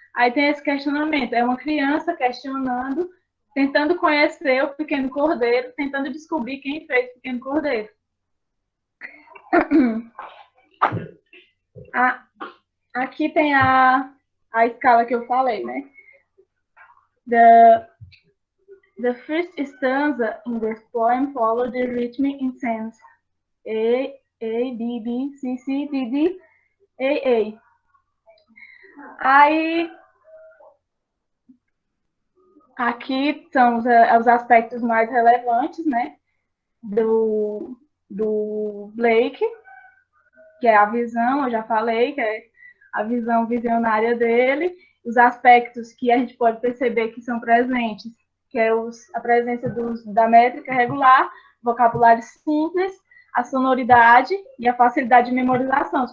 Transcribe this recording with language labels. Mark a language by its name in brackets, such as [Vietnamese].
[Portuguese] Aí tem esse questionamento, é uma criança questionando, tentando conhecer o pequeno cordeiro, tentando descobrir quem fez o pequeno cordeiro. Aqui tem a escala que eu falei, né? [English] The first stanza in this poem follows the rhythm in sense A, B, B, C, C, D, D, A. [Portuguese] Aí, aqui são os aspectos mais relevantes, né, do Blake, que é a visão, eu já falei, que é a visão visionária dele, os aspectos que a gente pode perceber que são presentes, que é a presença da métrica regular, vocabulário simples, a sonoridade e a facilidade de memorização.